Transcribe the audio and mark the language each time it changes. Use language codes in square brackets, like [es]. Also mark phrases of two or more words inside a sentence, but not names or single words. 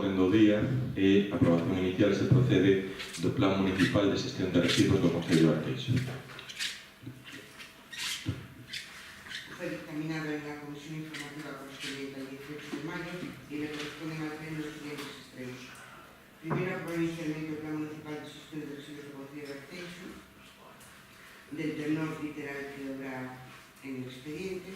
[gl] orden do día é a aprobación inicial se procede do Plan Municipal de Xestión de Residuos do Concello de Arteixo. [es] Fue dictaminado en la Comisión Informativa correspondiente al 18 de mayo y le corresponden al Pleno los siguientes extremos. Primero, aprobar inicialmente el Plan Municipal de Xestión de Residuos do Concello de Arteixo, del tenor literal que habrá en el expediente.